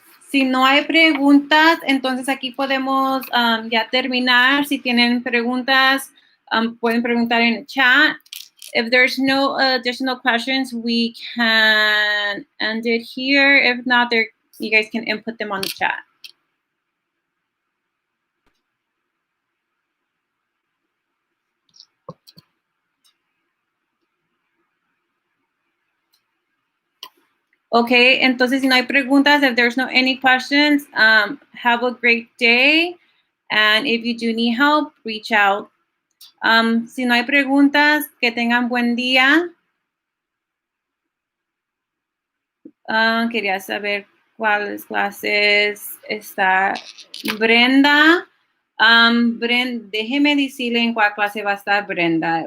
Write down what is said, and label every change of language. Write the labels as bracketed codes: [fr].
[es] Si no hay preguntas, entonces aquí podemos ya terminar. Si tienen preguntas, pueden preguntar en el chat. [en] If there's no additional questions, we can end it here. If not, you guys can input them on the chat. Okay, [es] entonces si no hay preguntas, [en] if there's no any questions, have a great day. And if you do need help, reach out. [es] Si no hay preguntas, que tengan buen día. Quería saber cuáles clases está Brenda. Déjeme decirle en cuál clase va a estar Brenda.